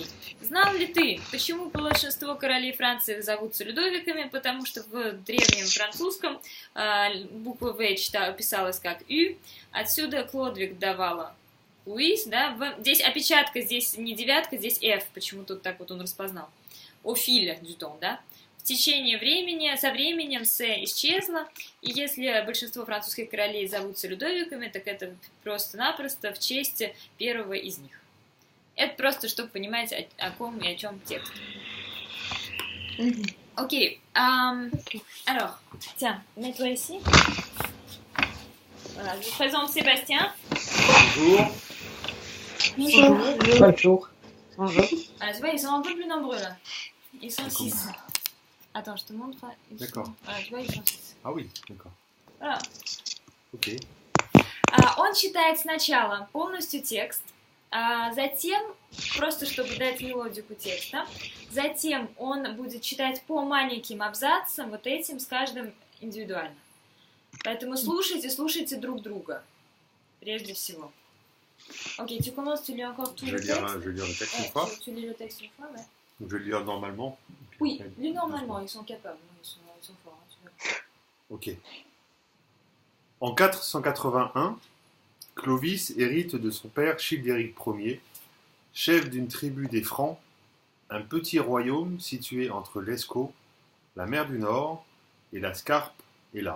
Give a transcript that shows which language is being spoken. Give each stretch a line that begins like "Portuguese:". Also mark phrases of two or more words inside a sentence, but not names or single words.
Russian: Знал ли ты, почему большинство королей Франции зовутся Людовиками? Потому что в древнем французском буква В писалась как «Ю», отсюда Хлодвиг давала Луис, да, здесь опечатка, здесь не девятка, здесь F, почему тут так вот он распознал.
French: Au fil du temps,
Russian: да. В течение времени, со временем С исчезла, и если большинство французских королей зовутся Людовиками, так это просто-напросто в честь первого из них. Это просто, чтобы понимать, о ком и о чем текст. Окей.
French: Alors, tiens, mets-toi ici. Voilà, je vous présente Sébastien. Bonjour. Bonjour. Bonjour. Ah, tu vois, ils sont un peu plus nombreux là. Ils sont 6. Attends, je te montre. D'accord. Voilà, tu vois, ils sont 6. Ah oui, d'accord. Voilà. Ok.
Russian: Он читает сначала полностью текст, затем, просто чтобы дать мелодику текста, затем он будет читать по маленьким абзацам, вот этим, с каждым индивидуально. Поэтому слушайте друг друга, прежде всего.
French: Ok, tu commences, tu lis encore tout le texte. Je vais lire le texte une fois. Tu lis le texte une fois, ouais. Donc je vais le lire normalement. Oui, lis normalement, ils sont capables, ils sont forts. Ok. En 481, Clovis hérite de son père Childéric Ier, chef d'une tribu des Francs, un petit royaume situé entre l'Escaut, la mer du Nord et la Scarpe et l'A.